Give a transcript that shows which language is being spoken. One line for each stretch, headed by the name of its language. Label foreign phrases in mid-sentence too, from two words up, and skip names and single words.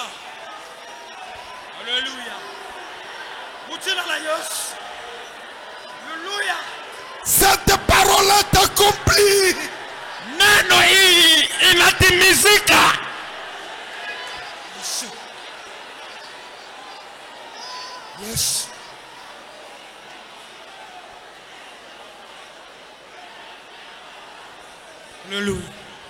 Swahili: Hallelujah. Mutila la Yesu. Hallelujah.
French: Cette parole est accomplie.
Swahili: Neno hii inatimizika.
English: Yes. Yes. Hallelujah.